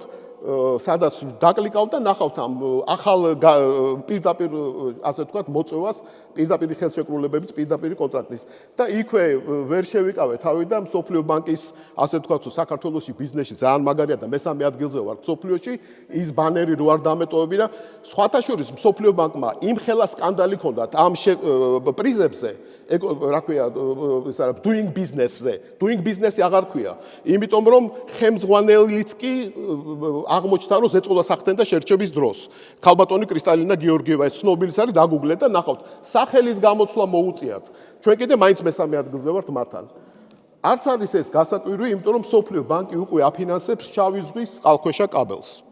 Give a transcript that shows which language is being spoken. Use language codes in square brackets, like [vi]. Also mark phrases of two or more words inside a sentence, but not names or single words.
[ka] სადაც დაკლიკავთ და ნახავთ ამ ახალ პირდაპირ ასე ვთქვათ მოწევას პირდაპირ ხელშეკრულებების პირდაპირ კონტრაქტის და იქვე ვერ შევიკავე თავი და მსოფლიო ბანკის ასე ვთქვათ საქართველოსი ბიზნესში ძალიან მაგარია და მესამე ადგილზე ვარ მსოფლიოში ის ბანერი რო არ დამეტოვებინა სხვათა შორის მსოფლიო ბანკმა იმ ხელა სკანდალი ჰქონდათ ამ პრიზებზე რა ქვია ეს არა [en] doing business- [ka] ზე [en] doing business- [ka] ი აღარ ქვია იმიტომ რომ ხელმძღვანელიც კი აღმოჩნდა რომ ზეწოლას ახდენდა შერჩების დროს. ქალბატონი კრისტალინა გეორგიევა ეს ცნობილის არის დაგუგლეთ და ნახავთ. სახელის გამოცვლა მოუწიათ. ჩვენ კიდე მაინც მესამე ადგილზე ვართ მათთან. არც არის ეს გასაკვირი, იმიტომ რომ სოფლიო ბანკი უკვე აფინანსებს შავი ზღვის წყალქვეშა კაბელს.